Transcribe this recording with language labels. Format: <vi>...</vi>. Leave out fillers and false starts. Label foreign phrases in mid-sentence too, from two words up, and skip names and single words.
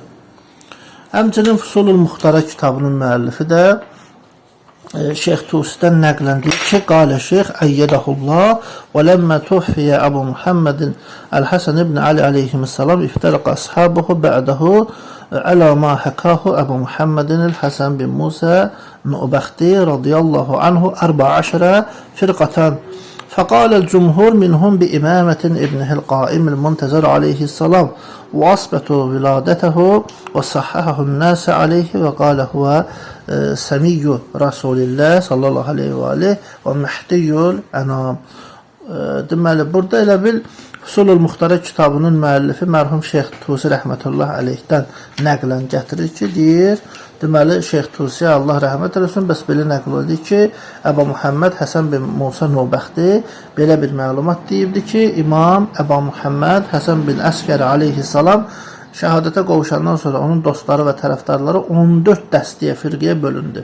<az>Həmçinin Fusulül Muxtara kitabının müəllifi də Şeyx Tusi'dən nəqləndir ki,</az> <ar>قال الشيخ أيده الله ولما توفي أبو محمد الحسن بن علي عليه السلام افترق أصحابه بعده على ما حكاه أبو محمد الحسن بن موسى النوبختي رضي الله عنه 14 فرقة. فقال الجمهور منهم بإمامة ابنه القائم المنتظر عليه السلام وأثبتوا ولادته وصححه الناس عليه وقال هو سمي رسول الله صلى الله عليه وآله ومهدي الأنام.</ar> <az>Deməli, burada elə bil Husulul Muxtara kitabının müəllifi mərhum Şeyx Tusi</az> <ar>رحمة الله عليه</ar> <az>nəqlən gətirir ki, deyir, deməli Şeyx Tusiyə Allah rəhmət eləsin, bəs belə nəql oldu ki, Əba Muhammed Həsən bin Musa Nobəxti belə bir məlumat deyibdi ki, İmam Əba Muhammed Həsən bin Əskər aleyhissalam şəhadətə qovuşandan sonra onun dostları və tərəfdarları 14 dəstəyə, firqəyə bölündü.</az>